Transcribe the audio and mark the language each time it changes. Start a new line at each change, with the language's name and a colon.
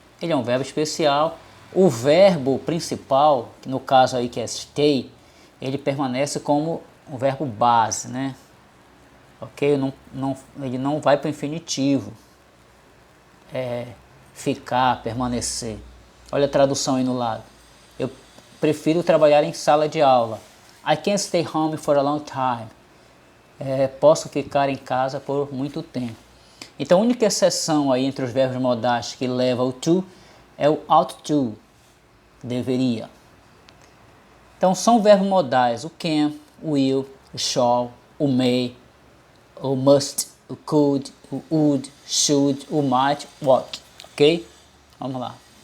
Portuguese: Ele é um verbo especial. O verbo principal, que no caso aí que é stay, ele permanece como um verbo base, né? Ok? Ele não vai para o infinitivo. Ficar, permanecer. Olha a tradução aí no lado. Eu prefiro trabalhar em sala de aula.
English: I can't stay home for a long time.
Portuguese: Posso ficar em casa por muito tempo. Então a única exceção aí entre os verbos modais que leva o to é o ought to, deveria. Então são verbos modais o can, o will, o shall, o may, o must, o could, o would, should, o might, ought, ok? Vamos lá.